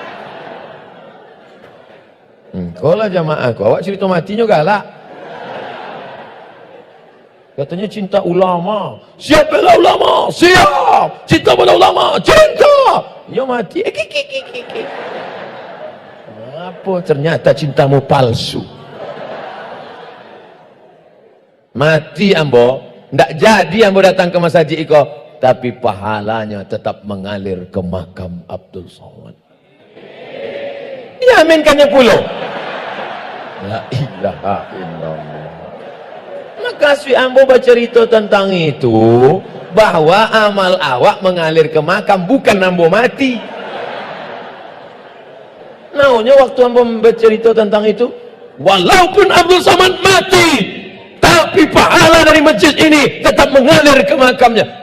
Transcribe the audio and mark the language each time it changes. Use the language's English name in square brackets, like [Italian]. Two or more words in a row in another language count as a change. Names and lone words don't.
[Minangkabau] Kalau jamaah kau awak cerita matinya galak. [Indonesian] Katanya cinta ulama. Siap bela ulama. Siap. Cinta bela ulama. Cinta. Ya mati. Apa ternyata cintamu palsu. Mati ambo. [Minangkabau] Ndak jadi ambo datang ke masjid iko. [Indonesian] Tapi pahalanya tetap mengalir ke makam Abdul Somad. Diaminkannya puluh. [Arabic] لا إله إلا الله. [Indonesian] Maka si ambo bercerita tentang itu, bahwa amal awak mengalir ke makam, bukan ambo mati. Naunya waktu ambo bercerita tentang itu, walaupun Abdul Somad mati, tapi pahala dari masjid ini tetap mengalir ke makamnya.